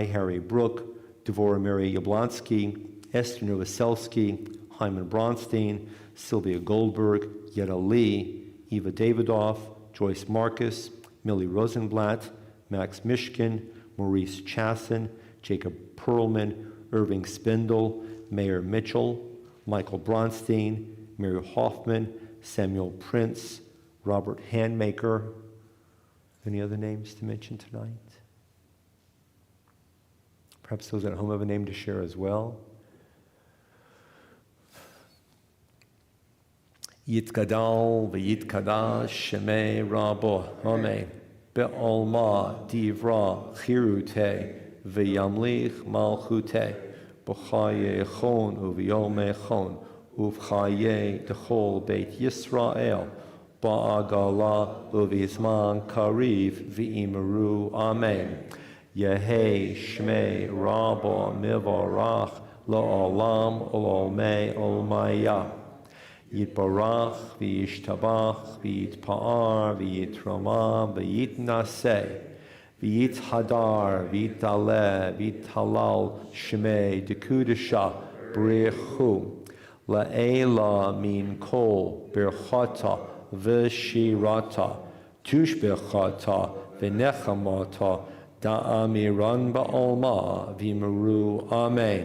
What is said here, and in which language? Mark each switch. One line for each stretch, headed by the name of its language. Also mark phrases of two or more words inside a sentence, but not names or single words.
English: Harry Brook, Devorah Mary Yablonsky, Esther Novoselsky, Hyman Bronstein, Sylvia Goldberg, Yetta Lee, Eva Davidoff, Joyce Marcus, Millie Rosenblatt, Max Mishkin, Maurice Chasson, Jacob Perlman, Irving Spindle, Mayor Mitchell, Michael Bronstein, Mary Hoffman, Samuel Prince, Robert Handmaker. Any other names to mention tonight? Perhaps those at home have a name to share as well.
Aramaic: יתגדל ויתקדש שמה רבא המי בעלמא די ברא כרעותה וימליך מלכותה בחייכון וביומיכון ובחיי דכל בית ישראל בעגלא ובזמן קריב ואמרו אמן. יהא שמה רבא מברך לעלם ולעלמי עלמיא. יתברך, וישתבח, ויתפאר, ויתרומם, ויתנשא, ויתהדר, ויתעלה, ויתהלל, שמה, דקדשא, בריך, לעלא מן כל, ברכתא, ושירתא, תשבחתא, ונחמתא, דאמירן בעלמא, ואמרו, אמן.